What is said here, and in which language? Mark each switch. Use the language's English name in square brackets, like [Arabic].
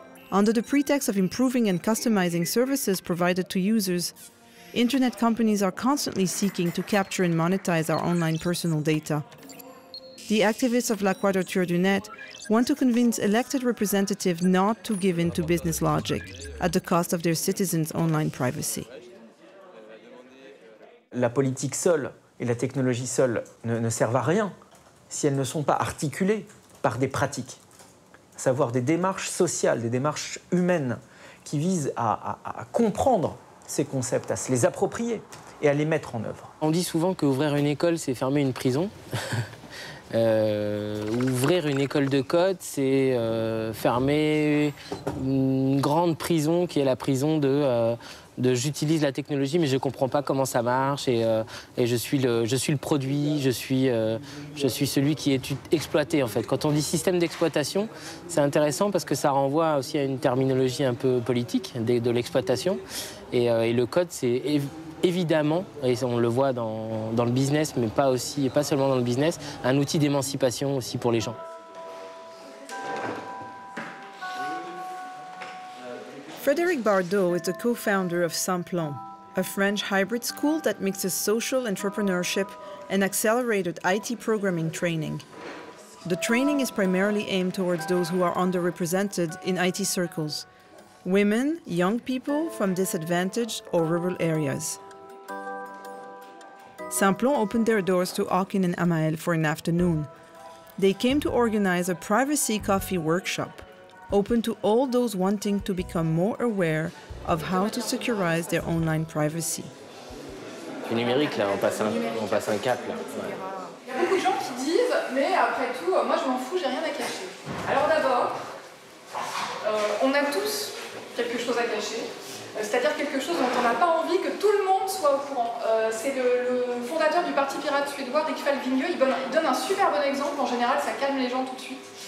[English] Under the pretext of improving and customizing services provided to users, internet companies are constantly seeking to capture and monetize our online personal data. The activists of La Quadrature du Net want to convince elected representatives not to give in to business logic at the cost of their citizens' online privacy. [French] La politique seule et la technologie seule ne servent à rien si elles ne sont pas articulées par des pratiques, à savoir des démarches sociales, des démarches humaines, qui vise à comprendre ces concepts, à se les approprier et à les mettre en œuvre. On dit souvent qu'ouvrir une école, c'est fermer une prison. Ouvrir une école de code, c'est fermer une grande prison qui est la prison de j'utilise la technologie mais je ne comprends pas comment ça marche et je suis le produit, je suis celui qui est exploité en fait. Quand on dit système d'exploitation, c'est intéressant parce que ça renvoie aussi à une terminologie un peu politique de l'exploitation et le code c'est évidemment, et on le voit dans le business, mais pas seulement dans le business, un outil d'émancipation aussi pour les gens. [English] Frédéric Bardot is the co-founder of Simplon, a French hybrid school that mixes social entrepreneurship and accelerated IT programming training. The training is primarily aimed towards those who are underrepresented in IT circles, women, young people from disadvantaged or rural areas. Simplon opened their doors to Akin and Amael for an afternoon. They came to organize a privacy coffee workshop, open to all those wanting to become more aware of how to securize their online privacy. [French] Le numérique, là, on passe un cap, là. Ouais. Il y a beaucoup de gens qui disent, mais après tout, moi je m'en fous, j'ai rien à cacher. Alors d'abord, on a tous quelque chose à cacher. C'est-à-dire quelque chose dont on n'a pas envie que tout le monde soit au courant. C'est le fondateur du Parti pirate suédois, Rick Falvineux, il donne un super bon exemple, en général ça calme les gens tout de suite.